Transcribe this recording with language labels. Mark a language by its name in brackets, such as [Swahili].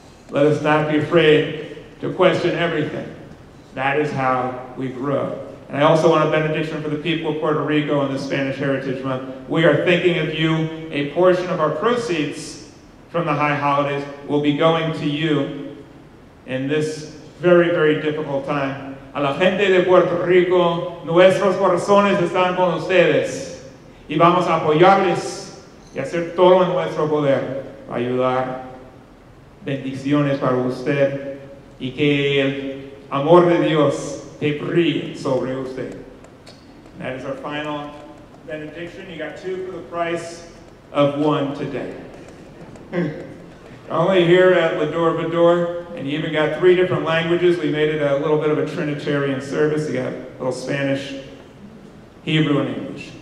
[English] Let us not be afraid to question everything. That is how we grow. And I also want a benediction for the people of Puerto Rico in the Spanish Heritage Month. We are thinking of you. A portion of our proceeds from the high holidays will be going to you in this very, very difficult time. [Spanish] A la gente de Puerto Rico, nuestros corazones están con ustedes y vamos a apoyarles y hacer todo en nuestro poder para ayudar. Bendiciones para usted y que el amor de Dios te brille sobre usted. [English] That is our final benediction. You got 2 for the price of 1 today. Only here at Va-Dor, and you even got 3 different languages. We made it a little bit of a Trinitarian service. You got a little Spanish, Hebrew, and English.